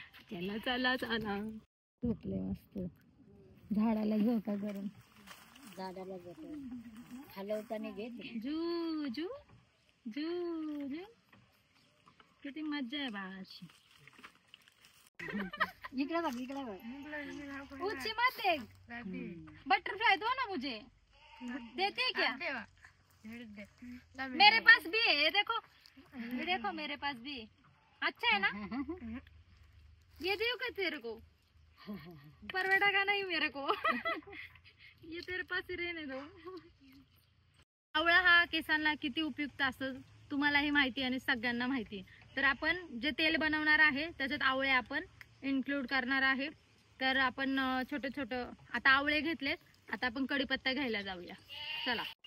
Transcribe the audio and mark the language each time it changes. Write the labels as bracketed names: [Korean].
[Marathi] चला चला चला, झोपले मस्त झाडाला झोका करून, झाडाला हलवताना घे जू जू जू जू, किती मजा आहे बाळाची। इकडे बघ, इकडे बघ, [Hindi] ऊंची मत देख, बटरफ्लाई दो ना मुझे, देते क्या? मेरे पास भी है, देखो देखो मेरे पास भी है, अच्छा है ना? ये दे क्या तेरे को, परवड़ा का नहीं मेरे को, ये तेरे पास ही रहने दो। [Marathi] आवळा हा केसांना किती उपयुक्त असतो तुम्हालाही माहिती आणि सगळ्यांना माहिती। तर आपण जे तेल बनवणार आहे त्याच्यात आवळे आपण इन्क्लूड करणार आहे। तर आपण छोटे छोटे आता आवळे घेतलेत, आता आपण कढीपत्ता घ्यायला जाऊया, चला।